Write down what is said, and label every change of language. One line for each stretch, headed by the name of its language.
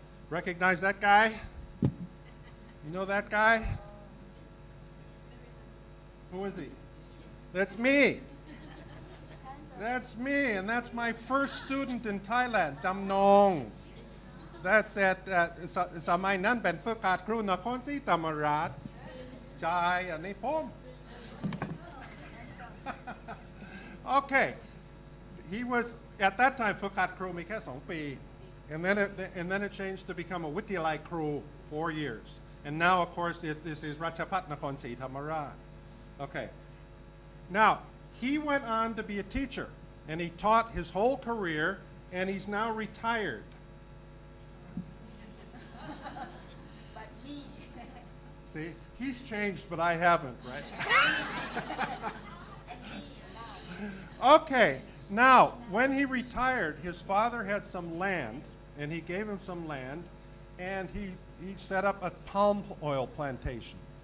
English: Recognize that guy? You know that guy? Who is he? That's me. That's me, and that's my first student in Thailand, Jam Nong. That's at
Thai: สมัยนั้นเป็นฝึกหัดครูนครศรีธรรมราชใช่อันนี้ผม
English: Okay, he was at that time
Thai: ฝึกหัดครูมีแค่2 ปี
English: and then it changed to become a วิทยาลัยครู 4 years, and now of course this is ราชภัฏนครศรีธรรมราช Okay, now he went on to be a teacher, and he taught his whole career, and he's now retired. See, he's changed, but I haven't, right? Okay, now, when he retired, his father had some land, and he gave him some land, and he set up a palm oil plantation.